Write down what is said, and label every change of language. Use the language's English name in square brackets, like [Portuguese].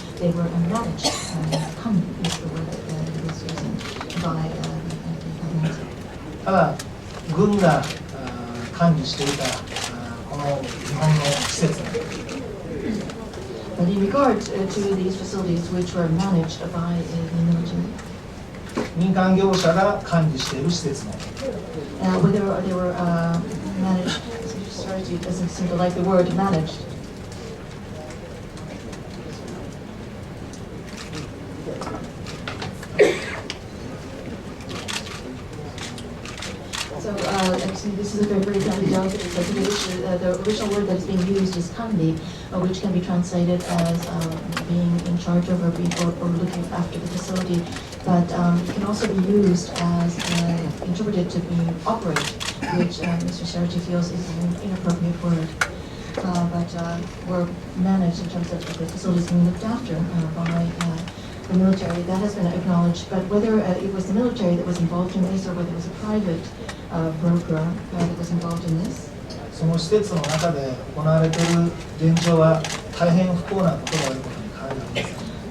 [English] They were managed, come is the word that he was using, by the government. [Japanese] ただ軍が管理していたこの日本の施設 [English] But in regard to these facilities which were managed by the military, [Japanese] 民間業者が管理している施設も [English] whether they were managed, sorry, it doesn't seem to like the word managed. So actually, this is a very delicate and sensitive issue. The original word that is being used is kanbi, which can be translated as being in charge of or looking after the facility, but it can also be used as interpreted to be operate, which Mr. Sergi feels is an inappropriate word. But were managed in terms of the facilities being looked after by the military. That has been acknowledged, but whether it was the military that was involved in this or whether it was a private broker that was involved in this. [Japanese] その施設の中で行われている現状は大変不幸なことがあることに変わりありません。